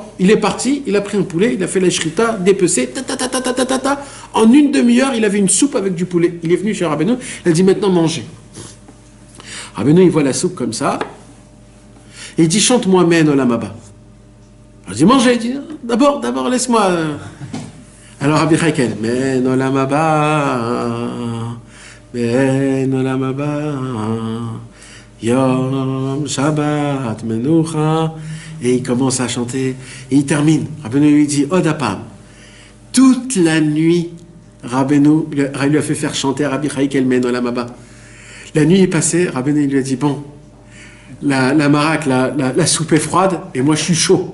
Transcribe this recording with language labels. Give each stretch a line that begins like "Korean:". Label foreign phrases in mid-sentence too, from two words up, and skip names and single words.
French: Il est parti, il a pris un poulet, il a fait la shrita, dépecé, En une demi-heure, il avait une soupe avec du poulet. Il est venu chez Rabbeinu, il a dit maintenant mangez. Rabbeinu, il voit la soupe comme ça. Et il dit chante-moi
Hebrew: מעין עולם הבא.
French: Il dit mangez, il dit d'abord laisse-moi.
Hebrew: Alors Rabbi Chaikel, מעין עולם הבא, מעין עולם הבא, יום שבת מנוחה.
French: Et il commence à chanter, et il termine. Rabbeinu lui dit odapam. Toute la nuit, Rabbeinu lui a fait faire chanter à Rabbi Chaikel
Hebrew: מעין עולם הבא.
French: La nuit est passée, Rabbeinu lui a dit bon, la maraque, la soupe est froide, et moi je suis chaud.